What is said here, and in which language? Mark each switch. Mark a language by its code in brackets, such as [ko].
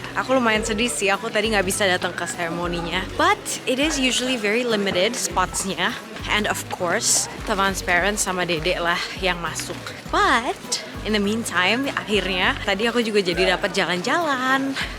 [id] Aku lumayan sedih sih, aku tadi nggak bisa datang ke seremoninya. [en] But it is usually very limited spotsnya. And of course, Tavan's parents [id] sama Dedek lah yang masuk. [en] But in the meantime, [id] akhirnya tadi aku juga jadi dapat jalan-jalan.